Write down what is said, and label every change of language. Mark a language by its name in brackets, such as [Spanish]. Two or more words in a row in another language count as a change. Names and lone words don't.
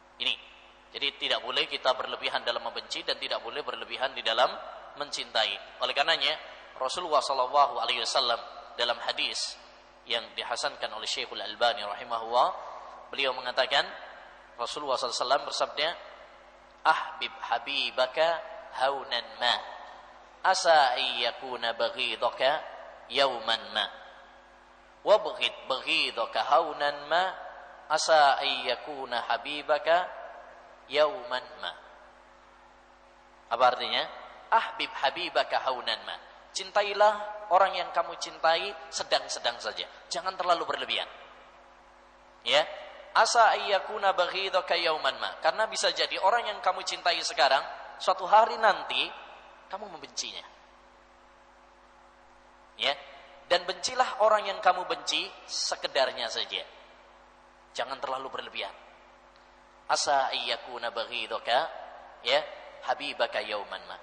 [Indonesian] Ini Jadi tidak boleh kita berlebihan dalam membenci dan tidak boleh berlebihan di dalam mencintai. Oleh karenanya Rasulullah [Arabic] صلى الله عليه وسلم [Indonesian] dalam hadis yang dihasankan oleh Syekhul Albani rahimahullah, beliau mengatakan, Rasulullah [Arabic] صلى الله عليه وسلم [Indonesian] bersabda, [Arabic] "أحبب حبيبك هونا ما، عسى أن يكون بغيضك يوما ما. وأبغض بغيضك هونا ما، عسى أن يكون حبيبك يوما ما." [Indonesian] Apa artinya? [Arabic] أحبب حبيبك هونا ما. [Indonesian] Cintailah orang yang kamu cintai sedang-sedang saja. Jangan terlalu berlebihan. Ya. [Arabic] عسى أن يكون بغيضك يوما ما. [Indonesian] Karena bisa jadi orang yang kamu cintai sekarang, suatu hari nanti kamu membencinya. Ya. Dan bencilah orang yang kamu benci sekedarnya saja. Jangan terlalu berlebihan. [Arabic] عسى أن يكون بغيضك يا حبيبك يوما ما.